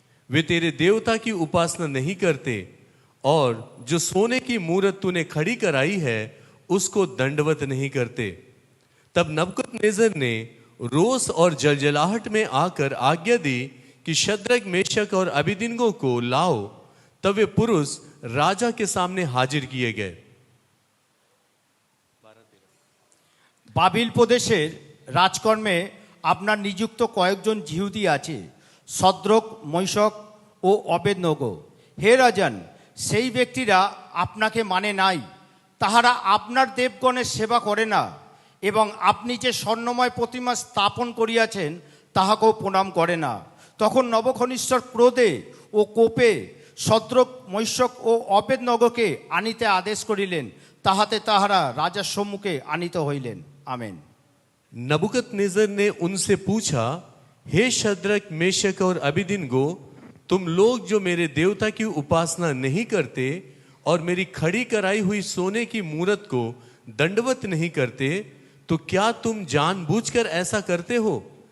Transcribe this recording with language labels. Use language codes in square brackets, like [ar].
[hi] वे तेरे देवता की उपासना नहीं करते और जो सोने की मूरत तूने खड़ी कराई है उसको दंडवत नहीं करते। तब नबूकदनेस्सर ने रोष और जलजलाहट में आकर आज्ञा दी कि शद्रक मेशक और अबेदनगो को लाओ। तब वे पुरुष राजा के सामने हाजिर किए गए। [bn] বাবিল প্রদেশের রাজকর্মে আপনার নিযুক্ত কয়েকজন জিহুদি আছে, শদ্রক, মৈশক ও অবেদনগো। হে রাজান, সেই ব্যক্তিরা আপনাকে মানে নাই, তাহারা আপনার দেবগণের সেবা করে না এবং আপনি যে স্বর্ণময় প্রতিমা স্থাপন করিয়াছেন তাহাকেও প্রণাম করে না। তখন নবুকদনেস্সর ক্রোধে ও কোপে শদ্রক, মৈশক ও অবেদনগোকে আনিতে আদেশ করিলেন, তাহাতে তাহারা রাজার সম্মুখে আনিত হইলেন। [hi] आमेन। नबूकदनेस्सर ने उनसे पूछा, हे शद्रक, मेशक और अबेदनगो, तुम लोग जो मेरे देवता की उपासना नहीं करते और मेरी खड़ी कराई हुई सोने की मूरत को दंडवत नहीं करते, तो क्या तुम जानबूझकर ऐसा करते हो?